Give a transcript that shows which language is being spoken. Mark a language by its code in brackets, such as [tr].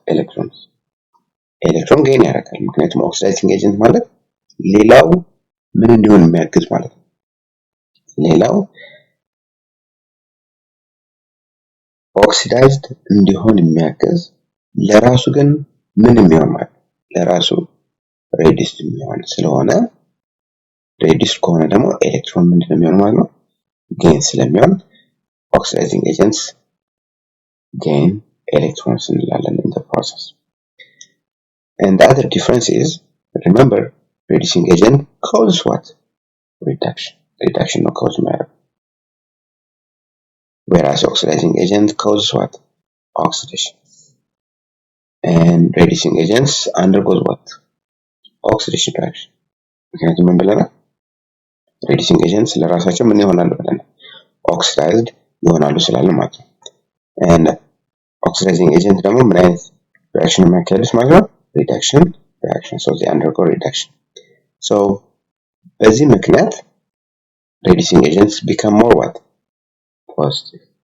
[am] electrons ኤሌክትሮን ጌን ያደርጋል። ምክንያቱም ኦክሲዳይዚንግ ኤጀንት ማለት ሌላው ምን እንዲሆን የሚያግዝ ማለት ነው። ሌላው ኦክሲዳይዝድ እንዲሆን የሚያግዝ ለራሱ ግን ምን የሚሆን ማለት ነው? ለራሱ ሬዲዩስድ የሚሆን ስለሆነ ሬዲዩስድ ከሆነ ደግሞ ኤሌክትሮን ምንድን ነው የሚሆን ማለት ነው? ጌን ስለሚሆን [en] oxidizing agents gain electrons እንላለን in the process. And the other difference is, remember, reducing agent causes what? Reduction. reduction ነው cause የሚያደርገው whereas oxidizing agent causes what oxidation and reducing agents undergoes what oxidation reaction [am] ምክንያቱም ምን ብለናል [en] reducing agents [am] ለራሳቸው ምን ይሆናሉ ብለናል [en] oxidized [am] ይሆናሉ ስላለ ማለት ነው [en] and oxidizing agent [am] ደግሞ ምን አይነት [en] reaction [am] የሚያካሂዱት ማለት ነው [en] reduction reaction so they undergo reduction so [am] በዚህ ምክንያት [en] reducing agents become more what positive